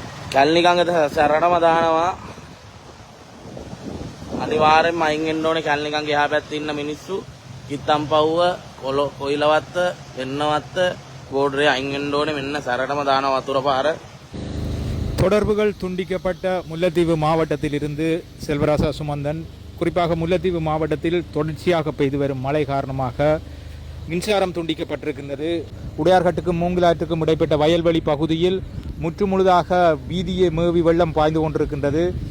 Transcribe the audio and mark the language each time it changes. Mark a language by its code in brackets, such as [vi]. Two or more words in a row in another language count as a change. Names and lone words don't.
[si] කැලණිකංග සැරටම දානවා. අනිවාර්යෙන්ම අයින් වෙන්න ඕනේ කැලණිකංග එහා පැත්තේ ඉන්න මිනිස්සු. කිත්තම්පව්ව, කොයිලවත්ත, වෙන්නවත්ත බෝඩරේ අයින් වෙන්න ඕනේ. මෙන්න සැරටම දානවා වතුර පාර. [ta] தொடர்புகள் துண்டிக்கப்பட்ட முல்லைத்தீவு மாவட்டத்தில் இருந்து செல்வராசா சுமந்தன். குறிப்பாக முல்லைத்தீவு மாவட்டத்தில் தொடர்ச்சியாக பெய்து வரும் மழை காரணமாக மின்சாரம் துண்டிக்கப்பட்டிருக்கின்றது. உடையார்கட்டுக்கும் மூங்கிலாற்றுக்கும் இடைப்பட்ட வயல்வெளி பகுதியில் முற்றுமுழுதாக வீதியை மேவி வெள்ளம் பாய்ந்து கொண்டிருக்கின்றது.